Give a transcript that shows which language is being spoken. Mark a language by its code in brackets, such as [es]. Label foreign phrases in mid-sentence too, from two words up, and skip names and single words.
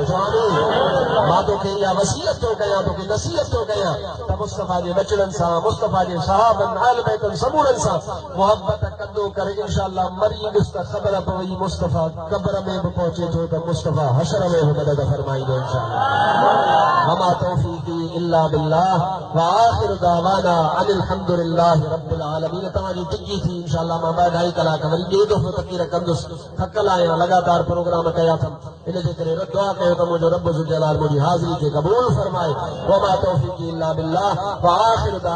[sd] मां तोखे इहा वसीयत थो कयां, तोखे नसीहत थो कयां त मुस्तफ़ा जे बचड़नि सां, मुस्तफ़ा जे सहाबनि आल बैतनि समूरनि सां मोहब्बत कंदो करे। इंशाअल्लाह मरी ॾिस त ख़बर पवई मुस्तफ़ा क़ब्र में बि पहुचे थो त मुस्तफ़ा हशर में बि मदद फरमाईंदो इंशाअल्लाह। [ar] وما توفيقي إلا بالله وآخر دعوانا أن الحمد لله رب العالمين. [sd] तव्हांजी टिकी थी इंशाअल्लाह। मां 2-2.5 कलाक वरी ॿिए दफ़ो तक़रीर कंदुसि, थकल आहियां, लगातार प्रोग्राम कया अथमि। इन जे करे दुआ कयो त मुंहिंजो रब [ar] ذو الجلال [sd] मुंहिंजी हाज़िरी खे क़बूल फरमाए। [ar] وما توفيقي إلا بالله وآخر